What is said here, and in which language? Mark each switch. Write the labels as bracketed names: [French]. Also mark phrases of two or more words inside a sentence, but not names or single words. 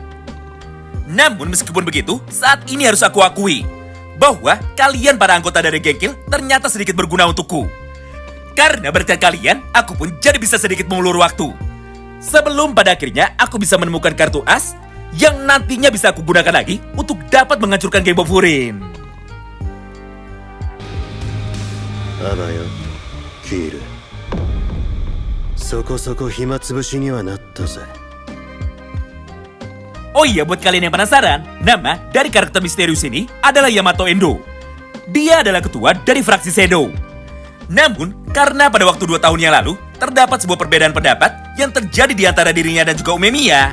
[Indonesian] Namun meskipun begitu, saat ini harus aku akui bahwa kalian para anggota dari Genki ternyata sedikit berguna untukku. Karena berkat kalian, aku pun jadi bisa sedikit mengulur waktu. Sebelum pada akhirnya aku bisa menemukan kartu as yang nantinya bisa aku gunakan lagi untuk dapat menghancurkan geng Bob Furin. [Japanese] アバよキールそこそこ暇つぶしにはなったぜ [Indonesian] Oh iya, buat kalian yang penasaran, nama dari karakter misterius ini adalah Yamato Endo. Dia adalah ketua dari fraksi Shadow. Namun, karena pada waktu 2 tahun yang lalu, terdapat sebuah perbedaan pendapat yang terjadi di antara dirinya dan juga Umemiya.